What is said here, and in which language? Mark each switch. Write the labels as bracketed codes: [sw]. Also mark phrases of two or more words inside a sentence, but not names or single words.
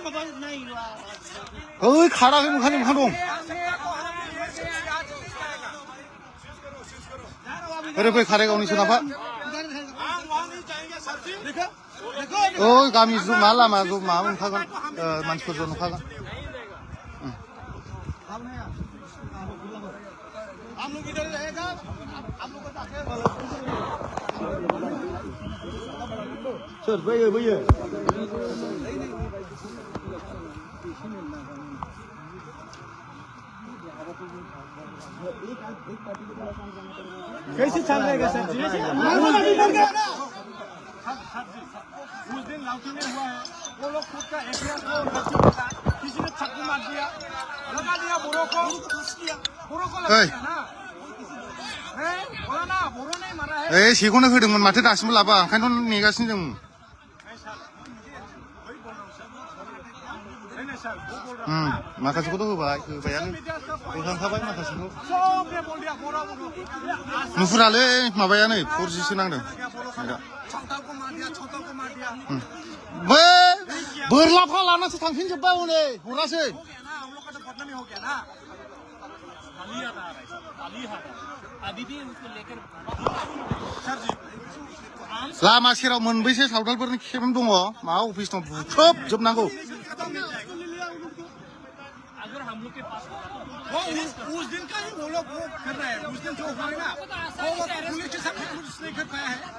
[brx] ओइ खाराखै मोखां दं ओरै फै खारायगावनि सोनाबहा ओइ गामि मा लामा माबा नुखागोन मानसिफोर ज' नुखागोन सोर बैयो [hi] कैसे चल रहेगा सर जी उस दिन लाउटी में हुआ है वो लोग खुद का एहतियात को नहीं पता किसी ने चाकू मार दिया लगा दिया बोरो को लगा दिया ना बोला ना बोरो नहीं मारा है [brx] ए सेखौनो होदोंमोन माथो दासिमबो लाबा ओंखायनोथ' नेगासिनो जों माखासेखौथ' होबायानो होखांखाबाय माखासेखौ नुहुरालै माबायानो 4Gसो नांदों बै बोरलाफ्रा लानासो थांफिनजोब्बाय हनै हरासै लामा सेराव मोनबैसे सावथालफोरनि केम्प दङ मा अफिस दं बुख्रुबजोबनांगौ [hi] उस दिन का ही वो लोग वो कर रहे हैं उस दिन जो हुआ है ना वो पुलिस के साथ कुछ नहीं कर पाया है